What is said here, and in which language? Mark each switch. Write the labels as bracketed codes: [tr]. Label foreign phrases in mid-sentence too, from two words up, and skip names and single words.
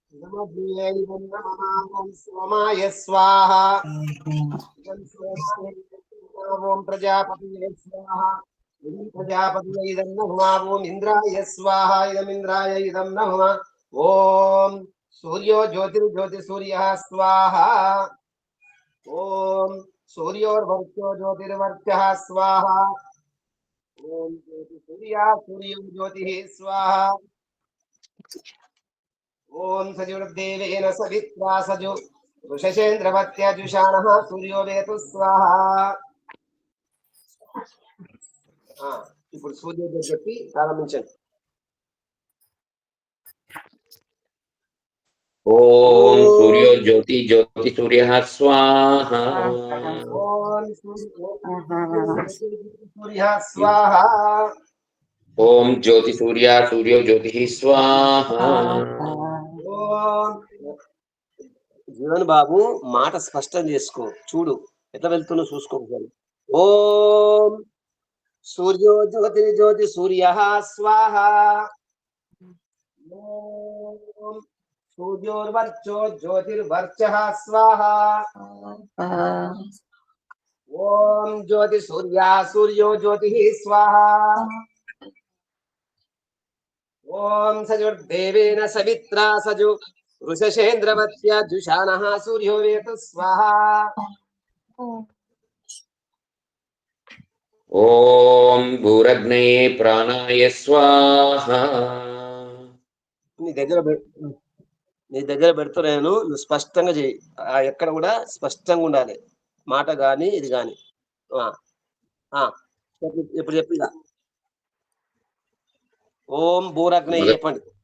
[sa] सोमाय स्वाहा ओम प्रजापतये स्वाहा प्रजापतये इदं नमः ओम इंद्राय स्वाहा इदं इंद्राय इदं नमः ओम सूर्यो ज्योतिर्ज्योतिसूर्यः स्वाहा ओम सूर्योर्वर्चो ज्योतिर्वर्चः स्वाहा ओम ज्योतिसूर्या सूर्यो ज्योतिः स्वाहा ओम सजुर्देवेन सवित्रा सजु वृषशेन्द्रवत्याजुषाणः सूर्यो वेतु स्वाहा [te] ఇప్పుడు సూర్యోదయం చెప్పి ప్రారంభించండి [sa] ఓం సూర్యో జ్యోతి జ్యోతి సూర్య స్వాహా ఓం సూర్య స్వాహ ఓం జ్యోతి సూర్య సూర్యో జ్యోతి స్వాహా ఓం [te] జీవన్ బాబు మాట స్పష్టం చేసుకో చూడు ఎట్లా వెళ్తున్నా చూసుకోవాలి [sa] ఓం సూర్యో జ్యోతి జ్యోతి సూర్య స్వాహ ఓం सूर्योर्वर्चो ज्योतिर्वर्चः स्वाहा ओम ज्योति सूर्या सूर्यो ज्योतिः स्वाहा ओम सजुर्देवेन सवित्रा सजु वृषशेन्द्रवत्या जुषाणः सूर्यो वेतु स्वाहा ఓం భూరగ్నయే ప్రాణాయ స్వాహా [te] నీ దగ్గర పెడుతున్నాను నువ్వు స్పష్టంగా చేయి ఎక్కడ కూడా స్పష్టంగా ఉండాలి మాట గాని ఇది గాని ఇప్పుడు చెప్పిగా [sa] ఓం భూరగ్నయే [te] చెప్పండి